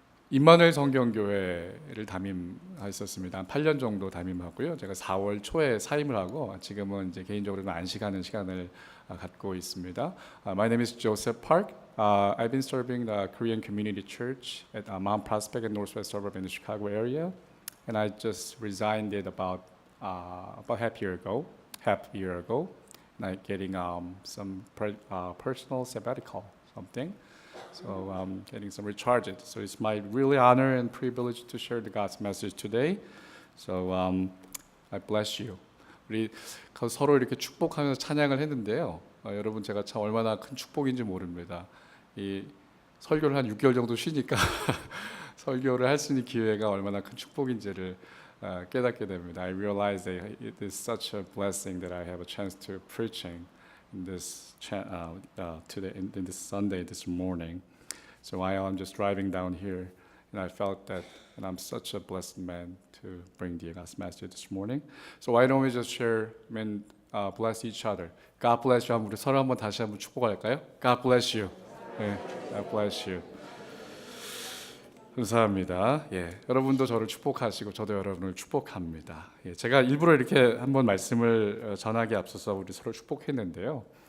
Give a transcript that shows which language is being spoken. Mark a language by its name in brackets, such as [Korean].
[Korean] 임마누엘 성경교회를 담임했었습니다. 한 8년 정도 담임하고요. 제가 4월 초에 사임을 하고 지금은 이제 개인적으로 안식하는 시간을 갖고 있습니다. [English] My name is Joseph Park. I've been serving the Korean Community Church at Mount Prospect and Northwest suburb in the Chicago area, and I just resigned it about half year ago, like getting some personal sabbatical something. So I'm getting some recharged. So it's my really honor and privilege to share the God's message today. So I bless you. [Korean] 우리 서로 이렇게 축복하면서 찬양을 했는데요. 여러분 제가 참 얼마나 큰 축복인지 모릅니다. 이 설교를 한 6개월 정도 쉬니까 설교를 할 수 있는 기회가 얼마나 큰 축복인지를 깨닫게 됩니다. [English] I realize that it is such a blessing that I have a chance to preaching in this today in this Sunday this morning. So while I'm just driving down here, and I felt that, and I'm such a blessed man to bring the God's message this morning. So why don't we just share and bless each other. God bless you. [Korean] 우리 서로 한번 다시 한번 축복할까요? [English] God bless you. [Korean] 네, [English] God bless you. [Korean] 감사합니다. 여러분도 저를 축복하시고 저도 여러분을 축복합니다. 제가 일부러 이렇게 한번 말씀을 전하기 앞서서 우리 서로 축복했는데요.